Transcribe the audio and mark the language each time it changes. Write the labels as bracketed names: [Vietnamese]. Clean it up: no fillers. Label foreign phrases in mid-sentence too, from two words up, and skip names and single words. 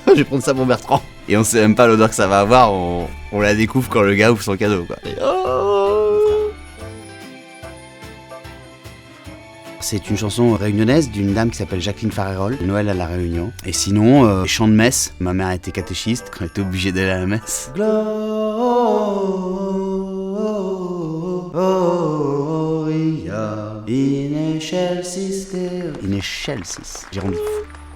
[French] Je vais prendre ça pour Bertrand. Et on sait même pas l'odeur que ça va avoir, on la découvre quand le gars ouvre son cadeau, quoi. Et c'est une chanson réunionnaise d'une dame qui s'appelle Jacqueline Farérol, Noël à La Réunion. Et sinon, chant de messe. Ma mère était catéchiste quand elle était obligée d'aller à la messe. [Latin] Gloria in excelsis Deo. In excelsis. [French] Jérôme Bif.